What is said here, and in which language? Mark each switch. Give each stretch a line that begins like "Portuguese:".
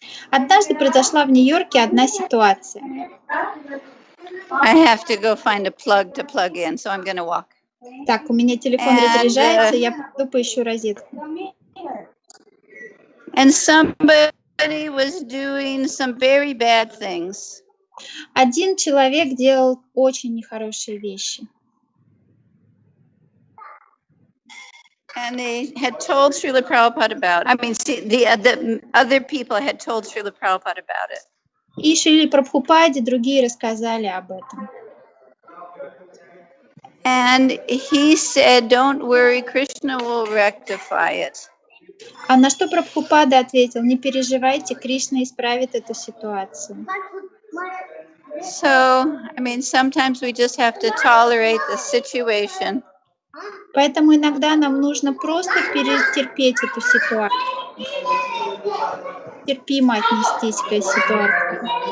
Russian: Однажды произошла в Нью-Йорке одна ситуация.
English: I have to go find a plug to plug in, so I'm going to walk.
Russian: Так, у меня телефон разряжается, я пойду поищу розетку.
English: And somebody was doing some very bad things.
Russian: Один человек делал очень нехорошие вещи.
English: And they had told Шрилы Прабхупады about it. The other people had told Шрилы Прabhupады about it.
Russian: И Шриле Прабхупаде другие рассказали об этом.
English: And he said, don't worry, Krishna will rectify it.
Russian: А на что Прабхупада ответил: не переживайте, Кришна исправит эту ситуацию.
English: So, sometimes we just have to tolerate the situation.
Russian: Поэтому иногда нам нужно просто перетерпеть эту ситуацию. Терпимо отнестись к этой ситуации.